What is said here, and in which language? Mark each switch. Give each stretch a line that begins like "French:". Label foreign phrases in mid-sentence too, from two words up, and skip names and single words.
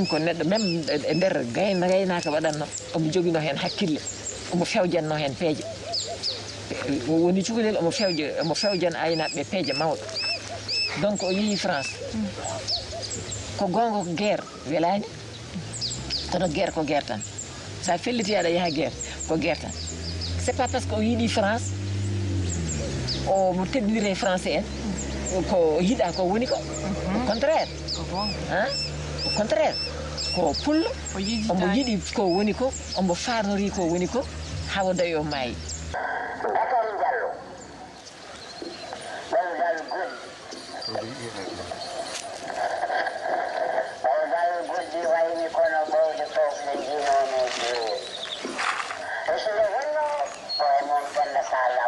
Fula: ko neɗɗo même e nder gaynaka waɗanno omo joguino hen hakkille omo fewjanno hen peeje woni cukalel omo fewjana aynaɓe peeje mawɗo donc o yeehi France ko gonga ko guerre welani kono guerre ko guerre tan sa felliti aɗa yaaha guerre ko guerre tan
French: c'est pas parce que
Fula: o yiiɗi France omo teddire français en ko yiiɗa ko woni ko
French: au contraire au contraire
Fula: ko pullo omo yiiɗi ko woni ko omo farnori ko woni ko hawa dayi o maayi. Bakary Diallo ɓewdal guddi wayni kono ɓowde fofde jinone jeeri e sino wonno koye moon bonna sa law